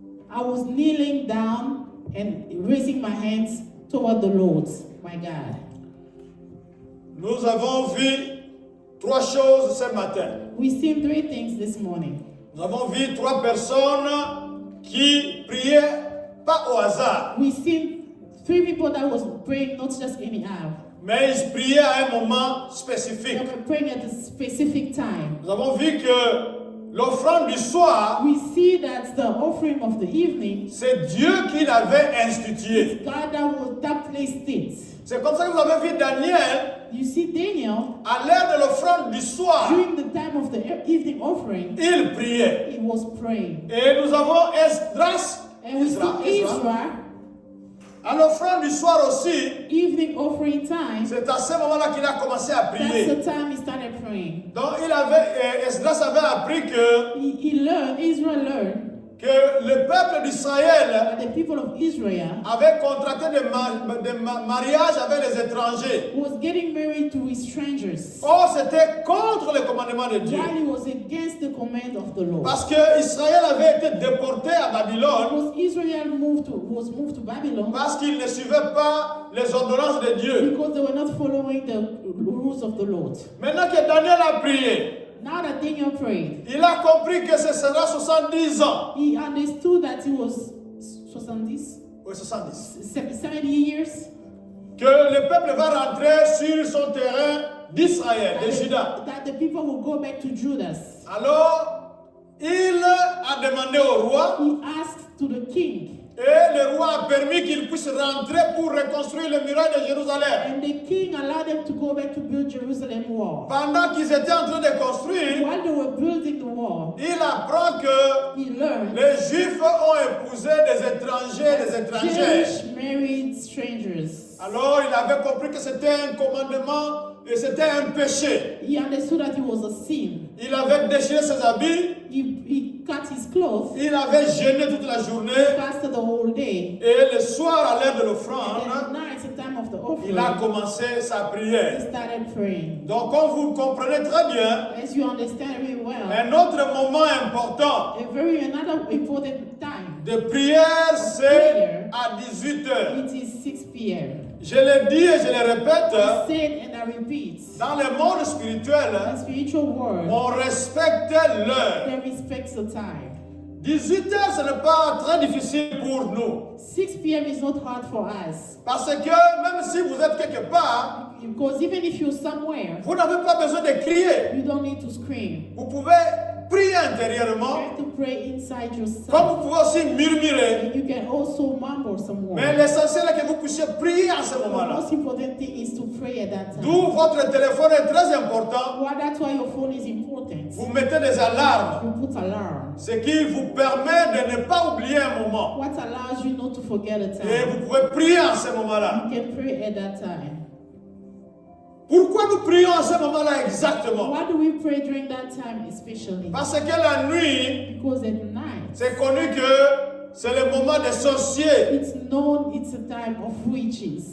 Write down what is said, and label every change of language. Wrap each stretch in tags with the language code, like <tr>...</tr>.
<en>I was kneeling down and raising my hands toward the Lord, my God.</en> <fr>Nous avons vu trois choses ce matin.</fr> <en>We've seen three things this morning.</en> <fr>Nous avons vu trois personnes qui priaient pas au hasard,</fr> <en>We've seen three people that was praying not just anyhow.</en> <fr>mais ils priaient à un moment</fr> <en>They</en> <fr>spécifique.</fr> <en>were praying at a specific time.</en> <fr>Nous avons vu que l'offrande du soir,</fr> <en>We see that the offering of the evening,</en> <fr>c'est Dieu qui l'avait institué.</fr> <en>God that placed it.</en> <fr>C'est comme ça que vous avez vu Daniel,</fr> <en>You see Daniel,</en> <fr>à l'heure de l'offrande du soir,</fr> <en>during the time of the evening offering,</en> <fr>il priait.</fr> <en>he was praying.</en> <fr>Et nous avons Esdras,</fr> <en>And we see Ezra,</en> <fr>à l'offrande du soir aussi,</fr> <en>evening offering time,</en> <fr>c'est à ce moment-là qu'il a commencé à</fr> <en>that's</en> <fr>prier.</fr> <en>the time he started praying.</en> <fr>Donc Esdras avait appris que</fr> <en>Israel learned</en> <fr>le peuple d'Israël</fr> <en>that the people of Israel</en> <fr>avait contracté des mariages avec les étrangers.</fr> <en>was getting married to strangers</en> <fr>Or, c'était contre le commandement de Dieu.</fr> <en>while he was against the command of the Lord.</en> <fr>Parce que Israël avait été déporté à Babylone</fr> <en>Because Israel was moved to Babylon</en> <fr>parce qu'il ne suivait pas les ordonnances de Dieu.</fr> <en>because they were not following the rules of the Lord.</en> <fr>Maintenant que Daniel a prié,</fr> <en>Now that Daniel prayed,</en> <fr>il a compris que ce sera 70 ans.</fr> <en>he understood that he was 70,</en> <fr>Oui, 70.</fr> <en>70 years,</en> <fr>Que le peuple va rentrer sur son terrain d'Israël, de Juda.</fr> <en>that the people will go back to Judas.</en> <fr>Alors, il a demandé au roi</fr> <en>He asked to the king,</en> <fr>et le roi a permis qu'il puisse rentrer pour reconstruire le muraille de Jérusalem.</fr> <en>and the king allowed them to go back to build Jerusalem wall.</en> <fr>Pendant qu'ils étaient en train de construire,</fr> <en>While they were building the wall,</en> <fr>il apprend que</fr> <en>he learned</en> <fr>les Juifs ont épousé des étrangers, des étrangères.</fr> <en>Jewish married strangers.</en> <fr>Alors il avait compris que c'était un commandement et c'était un péché.</fr> <en>He understood that it was a sin.</en> <fr>Il avait déchiré ses habits,</fr> <en>He cut his clothes,</en> <fr>il avait jeûné toute la journée</fr> <en>fasted the whole day.</en> <fr>et le soir à l'heure de</fr> <en>And</en> <fr>l'offrande,</fr> <en>now it's the time of the</en> <fr>il a</fr> <en>offering.</en> <fr>commencé sa</fr> <en>He</en> <fr>prière.</fr> <en>started praying.</en> <fr>Donc comme vous comprenez très bien,</fr> <en>As you understand very well,</en> <fr>un autre moment important</fr> <en>another important time.</en> <fr>de prière, c'est à 18h.</fr> <en>It is 6 p.m.</en> <fr>Je le dis et je le répète,</fr> <en>I said and I repeat,</en> <fr>dans le monde spirituel,</fr> <en>the spiritual world,</en> <fr>on respecte l'heure.</fr> <en>they respect the time.</en> <fr>18h, ce n'est pas très difficile pour nous.</fr> <en>6 p.m. is not hard for us.</en> <fr>Parce que même si vous êtes quelque part,</fr> <en>Because even if you're somewhere,</en> <fr>vous n'avez pas besoin de crier.</fr> <en>you don't need to scream.</en> <fr>Vous pouvez prier</fr> <en>You</en> <fr>intérieurement,</fr> <en>have to pray inside</en> <fr>comme</fr> <en>yourself.</en> <fr>vous pouvez aussi murmurer.</fr> <en>And you can also mumble some</en> <fr>Mais</fr> <en>words.</en> <fr>l'essentiel est que vous puissiez prier à ce</fr> <en>The</en> <fr>moment-là.</fr> <en>most important thing is to pray at that time.</en> <fr>D'où votre téléphone est très important.</fr> <en>Well, that's why your phone is important.</en> <fr>Vous mettez des alarmes,</fr> <en>You put alarm.</en> <fr>ce qui vous permet de ne pas oublier un moment.</fr> <en>What allows you not to forget a</en> <fr>Et</fr> <en>time.</en> <fr>vous pouvez prier à ce moment-là.</fr> <en>You can pray at that time.</en> <fr>Pourquoi nous prions à ce moment-là exactement?</fr> <en>Why do we pray during that time especially?</en> <fr>Parce que la nuit,</fr> <en>Because at night,</en> <fr>c'est connu que c'est le moment des sorciers.</fr> <en>it's known it's a time of witches.</en>